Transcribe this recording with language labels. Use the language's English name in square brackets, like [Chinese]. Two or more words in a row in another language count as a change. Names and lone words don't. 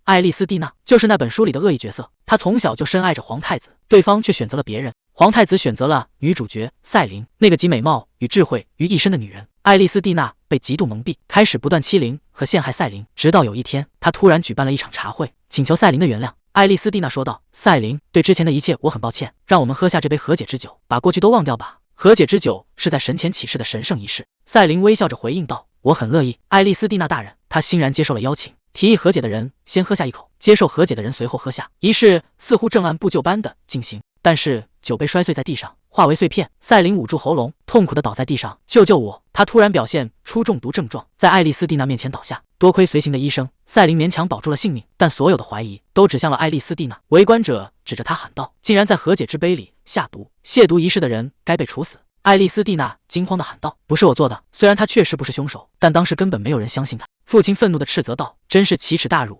[Chinese] 愛麗絲蒂娜就是那本書裡的惡意角色，她從小就深愛着皇太子，對方卻選擇了別人。皇太子選擇了女主角賽琳，那個集美貌與智慧於一身的女人。愛麗絲蒂娜被嫉妒蒙蔽，開始不斷欺凌和陷害賽琳，直到有一天，她突然舉辦了一場茶會，請求赛琳的原諒。愛麗絲蒂娜說道：“賽琳，對之前的一切我很抱歉，讓我們喝下這杯和解之酒，把過去都忘掉吧。和解之酒是在神前起誓的神聖儀式。”賽琳微笑着回應道：“我很樂意，愛麗絲蒂娜大人。” 她欣然接受了邀請。提議和解的人先喝下一口，接受和解的人隨後喝下，儀式似乎正按部就班的進行。但是酒杯摔碎在地上，化為碎片。赛琳捂住喉嚨，痛苦地倒在地上。“救救我！” 他突然表現出中毒症狀，在愛麗絲蒂娜面前倒下。多虧隨行的醫生，赛琳勉強保住了性命，但所有的懷疑都指向了愛麗絲蒂娜。圍觀者指着他喊道：“竟然在和解之杯裡下毒！亵瀆儀式的人該被處死！”愛麗絲蒂娜驚慌地喊道：“不是我做的。” 雖然他確實不是兇手，但當時根本沒有人相信他。父親憤怒地斥責道：“真是奇恥大辱！